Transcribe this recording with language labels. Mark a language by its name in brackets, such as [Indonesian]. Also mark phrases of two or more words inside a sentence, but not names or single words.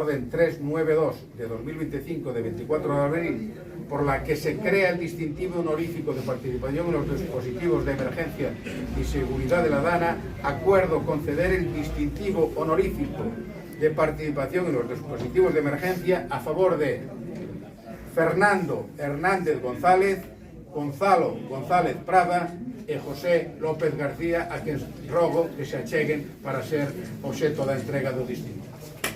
[Spanish] Orden 392 de 2025 de 24 de abril, por la que se crea el distintivo honorífico de participación en los dispositivos de emergencia y seguridad de la DANA, acuerdo conceder el distintivo honorífico de participación en los dispositivos de emergencia a favor de Fernando Hernández González, Gonzalo González Prada e José López García, [Galician] a quen rogo que se acheguen para ser obxeto da entrega do distintivo.